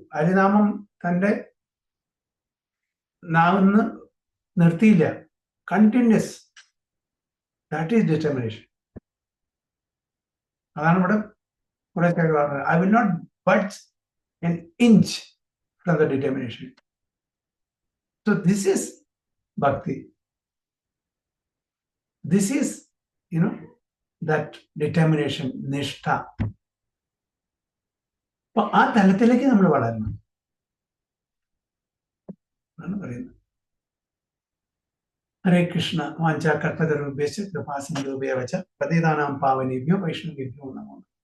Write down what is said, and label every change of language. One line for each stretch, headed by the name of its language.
Malayalam: ഹരിനാമം തന്റെ നാവിന്ന് നിർത്തിയില്ല, continuous.
English: That is determination.
Malayalam: അതാണ് ഇവിടെ കുറെ പറഞ്ഞത്,
English: I will not budge an inch from the determination. So this is bhakti. This is, that determination, nishtha.
Malayalam: അപ്പൊ ആ തലത്തിലേക്ക് നമ്മൾ വളരണം എന്നാണ് പറയുന്നത്.
Sanskrit: ഹരേ കൃഷ്ണ. വാഞ്ചാ കൽപതരുഭ്യശ്ച കൃപാസിന്ധുഭ്യോ വച പതിതാനാം പാവനേഭ്യോ വൈഷ്ണവേഭ്യോ നമോ.